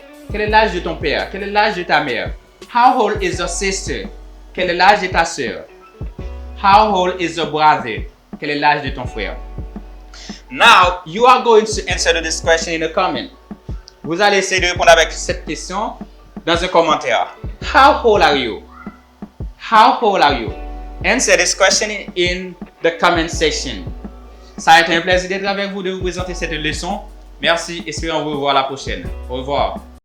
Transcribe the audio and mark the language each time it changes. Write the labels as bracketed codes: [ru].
[fr] Quel est l'âge de ton père? Quel est l'âge de ta mère? [en] How old is your sister? [fr] Quel est l'âge de ta sœur? [en] How old is your brother? [fr] Quel est l'âge de ton frère? [en] Now, you are going to answer this question in a comment. [fr] Vous allez essayer de répondre avec cette question dans un commentaire. [en] How old are you? How old are you? Answer this question in the comment section. [fr] Ça a été un plaisir d'être avec vous, de vous présenter cette leçon. Merci, espérons vous revoir la prochaine. Au revoir.